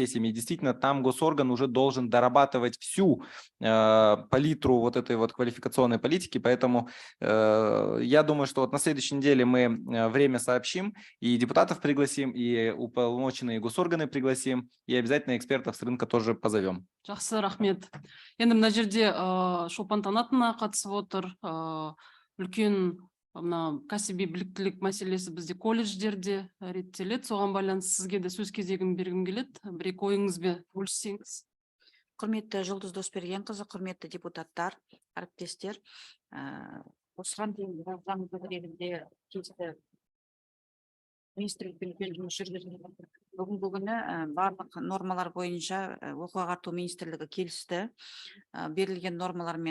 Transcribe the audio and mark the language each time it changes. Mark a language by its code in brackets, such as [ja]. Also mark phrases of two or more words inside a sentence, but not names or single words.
[ru] И действительно, там госорган уже должен дорабатывать всю палитру вот этой вот квалификационной политики. Поэтому я думаю, что вот на следующей неделе мы время сообщим, и депутатов пригласим, и уполномоченные госорганы пригласим, и обязательно экспертов с рынка тоже позовем. [kk] Жақсы, рахмет. Енді мына жерде Шолпан Танатовна қатысып отыр. Үлкен мына кәсіби біліктілік мәселесі бізде колледждерде реттеледі. Соған байланысты сізге де сөз кезегін бергім келеді. Бір-екі ойыңызбен бөліссеңіз. Құрметті Жұлдыз Досбергенқызы, құрметті депутаттар, әріптестер, осыған дейін заң төңірегінде тиісті министрлікпен жұмыс жүргізіліп, бүгінгі күні барлық нормалар бойынша оқу-ағарту министрлігі келісті берілген нормалармен.